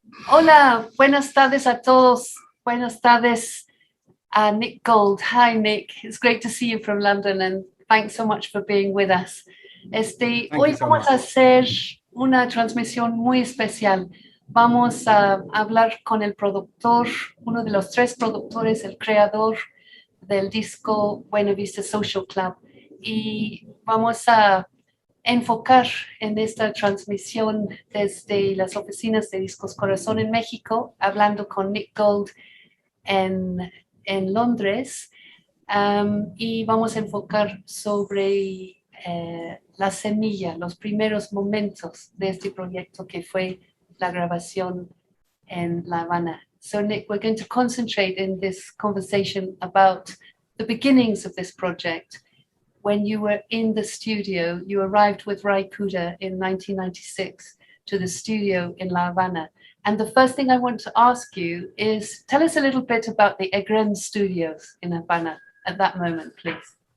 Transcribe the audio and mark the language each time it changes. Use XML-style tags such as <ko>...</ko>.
<es>Hola, buenas tardes a todos. Buenas tardes a Nick Gold.</es> <en>Hi, Nick. It's great to see you from London, and thanks so much for being with us.</en> <es>Hoy vamos a hacer una transmisión muy especial. Vamos a hablar con el productor, uno de los 3 productores, el creador del disco Buena Vista Social Club, y vamos a enfocar en esta transmisión desde las oficinas de Discos Corasón en México, hablando con Nick Gold en Londres, y vamos a enfocar sobre la semilla, los primeros momentos de este proyecto que fue la grabación en La Habana.</es> <en>So Nick, we're going to concentrate in this conversation about the beginnings of this project. When you were in the studio, you arrived with Ray Kuda in 1996 to the studio in La Habana. And the first thing I want to ask you is, tell us a little bit about the Egren Studios in Habana at that moment, please.</en>